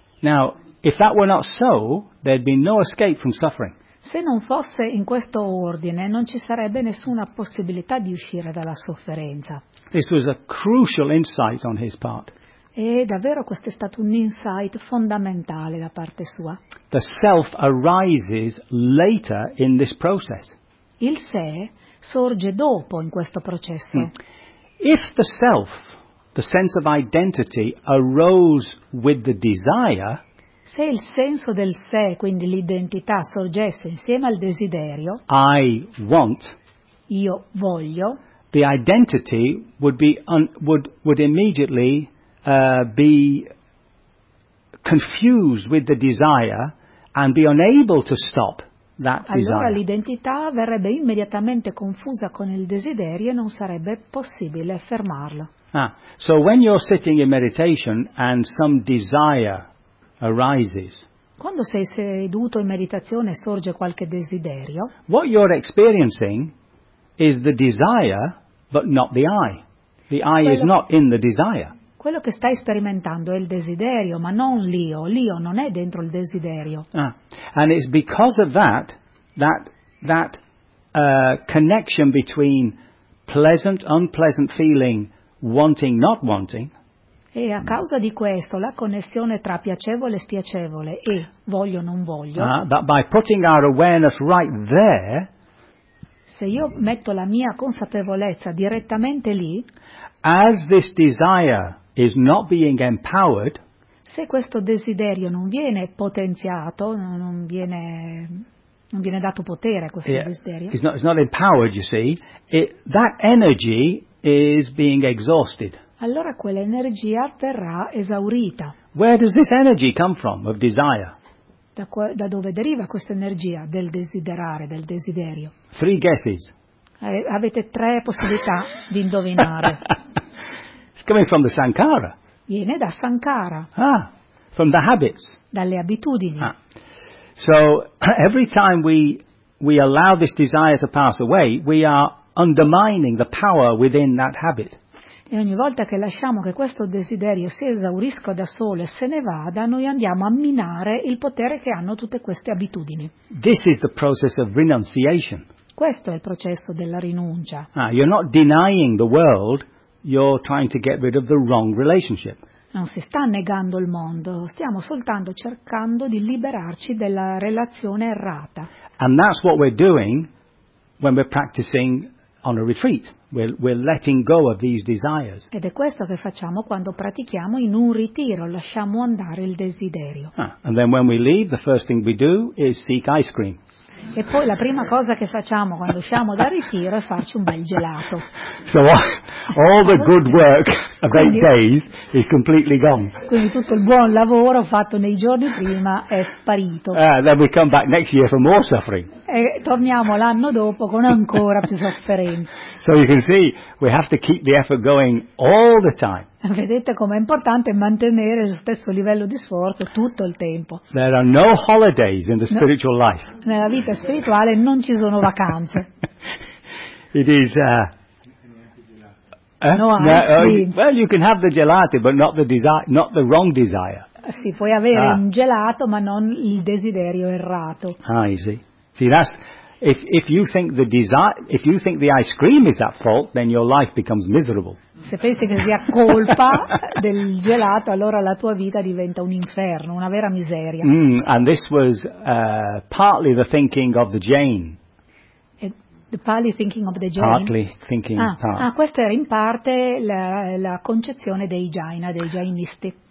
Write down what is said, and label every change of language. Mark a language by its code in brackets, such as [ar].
[en] Now, if that were not so, there'd be no escape from suffering. [it] Se non fosse in questo ordine, non ci sarebbe nessuna possibilità di uscire dalla sofferenza. [en] This was a crucial insight on his part. [it] E davvero questo è stato un insight fondamentale da parte sua. [en] The self arises later in this process. [it] Il sé sorge dopo in questo processo. [en] If the self, the sense of identity, arose with the desire. [it] Se il senso del sé, quindi l'identità, sorgesse insieme al desiderio, [en] I want, [it] io voglio, [en] the identity would immediately be confused with the desire and be unable to stop that desire. [it] Allora l'identità verrebbe immediatamente confusa con il desiderio e non sarebbe possibile fermarlo. [en] So when you're sitting in meditation and some desire arises. [it] Quando sei seduto in meditazione sorge qualche desiderio. [en] What you're experiencing is the desire, but not the I. The I is not in the desire. [it] Quello che stai sperimentando è il desiderio, ma non l'io. L'io non è dentro il desiderio. [en] And it's because of that that connection between pleasant, unpleasant feeling, wanting, not wanting. [it] E a causa di questo, la connessione tra piacevole e spiacevole e voglio non voglio. [en] But by putting our awareness right there. [it] Se io metto la mia consapevolezza direttamente lì. [en] As this desire is not being empowered. [it] Se questo desiderio non viene potenziato, non viene dato potere a questo desiderio. [en] It's not empowered, you see. That energy is being exhausted. [it] Allora quell'energia verrà esaurita. [en] Where does this energy come from, of desire? [it] Da dove deriva questa energia del desiderare, del desiderio? [en] Three guesses. [it] Avete tre possibilità di indovinare. [en] It's coming from the Sankara. [it] Viene da Sankara. [en] Ah, from the habits. [it] Dalle abitudini. Ah. [en] So every time we allow this desire to pass away, we are undermining the power within that habit. [it] E ogni volta che lasciamo che questo desiderio si esaurisca da solo e se ne vada, noi andiamo a minare il potere che hanno tutte queste abitudini. [en] This is the process of renunciation. [it] Questo è il processo della rinuncia. [en] Ah, you're not denying the world, you're trying to get rid of the wrong relationship. [it] Non si sta negando il mondo, stiamo soltanto cercando di liberarci della relazione errata. [en] And that's what we're doing when we're practicing on a retreat. We're letting go of these desires. [it] Ed è questo che facciamo quando pratichiamo in un ritiro, lasciamo andare il desiderio. [en] And then when we leave, the first thing we do is seek ice cream. [it] E poi la prima cosa che facciamo quando usciamo dal ritiro è farci un bel gelato. [en] So all the good work of eight days is completely gone. [it] Quindi tutto il buon lavoro fatto nei giorni prima è sparito. [en] Then we come back next year for more suffering. [it] E torniamo l'anno dopo con ancora più sofferenza. [en] So you can see we have to keep the effort going all the time. [it] Vedete com'è importante mantenere lo stesso livello di sforzo tutto il tempo. [en] There are no holidays in the spiritual life. [it] Nella vita spirituale non ci sono vacanze. [en] It is Well, you can have the gelato, but not the desire, not the wrong desire. [it] Sì, puoi avere un gelato, ma non il desiderio errato. [en] Ah, you see. See, that's if you think the desire, if you think the ice cream is at fault, then your life becomes miserable. [it] Se pensi che sia colpa del gelato, allora la tua vita diventa un inferno, una vera miseria. [en] And this was partly the thinking of the Jain. Partly thinking of the Jain. Partly thinking. [it] Questa era in parte la concezione dei Jaina, dei Jainisti.